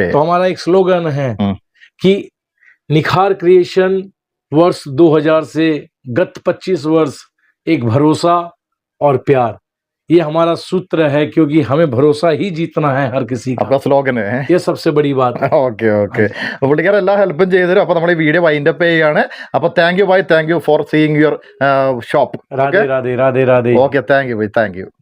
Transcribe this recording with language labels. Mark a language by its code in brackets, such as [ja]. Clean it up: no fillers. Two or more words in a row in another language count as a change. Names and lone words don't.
[hi] तो हमारा एक स्लोगन है हम्म। कि निखार क्रिएशन वर्ष 2000 से गत 25 वर्ष एक भरोसा और प्यार, ये हमारा सूत्र है, क्योंकि हमें भरोसा ही जीतना है हर किसी का, आपका स्लोगन है। ये सबसे बड़ी बात है। [en] okay okay, [ml] പുള്ളിക്കാരൻ എല്ലാ ഹെൽപ്പും ചെയ്തു തരും. അപ്പൊ നമ്മൾ ഈ വീഡിയോ [en] wind up [ml] ചെയ്യുകയാണ്. [en] അപ്പൊ thank you bye, thank you for seeing your shop. [hi] राधे राधे राधे राधे। [ml] ഓക്കെ, [en] thank you bye, thank you.